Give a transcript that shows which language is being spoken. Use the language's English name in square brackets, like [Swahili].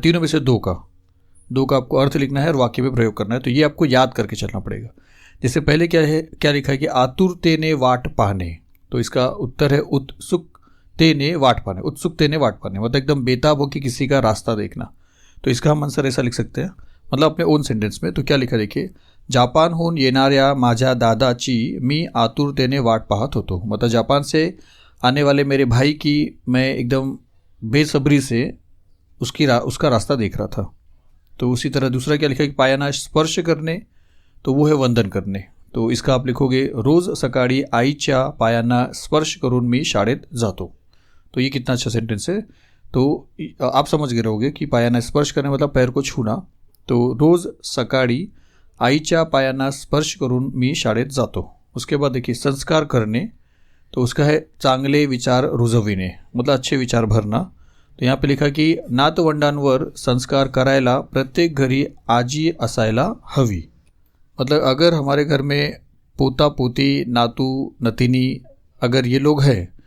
[Hindi] तीनों में से 2 का आपको अर्थ लिखना है और वाक्य में प्रयोग करना है। तो ये आपको याद करके चलना पड़ेगा। जैसे पहले क्या लिखा है कि [Marathi] आतुरतेने वाट पाहने। [Hindi] तो इसका उत्तर है [Marathi] उत्सुकतेने वाट पाहने। उत्सुकतेने वाट पाहने [Hindi] मतलब एकदम बेताब हो कि किसी का रास्ता देखना। तो इसका हम आंसर ऐसा लिख सकते हैं, मतलब अपने ओन सेंटेंस में। तो क्या लिखा देखिए, [Marathi] जापानहून येणाऱ्या माझ्या दादाची मी आतुरतेने वाट पाहत होतो। [Hindi] मतलब जापान से आने वाले मेरे भाई की मैं एकदम बेसब्री से उसका रास्ता देख रहा था। तो उसी तरह दूसरा क्या लिखा है कि [Marathi] पायांना स्पर्श करने, [Hindi] तो वो है वंदन करने। तो इसका आप लिखोगे [Marathi] रोज सकाळी आईच्या पायांना स्पर्श करून मी शाळेत जातो। [Hindi] तो ये कितना अच्छा सेंटेंस है। तो आप समझ गए रहोगे कि [Marathi] पायांना स्पर्श करने [Hindi] मतलब पैर को छूना। [Marathi] तो रोज सकाळी आईच्या पायांना स्पर्श करून मी शाळेत जातो। [Hindi] उसके बाद देखिए संस्कार करने, तो उसका है [Marathi] चांगले विचार रुजविणे, [Hindi] मतलब अच्छे विचार भरना। तो यहाँ पे लिखा कि [Marathi] नातवंडांवर संस्कार करायला प्रत्येक घरी आजी असायला हवी। [Hindi] मतलब अगर हमारे घर में पोता पोती, नातू नतिनी अगर ये लोग हैं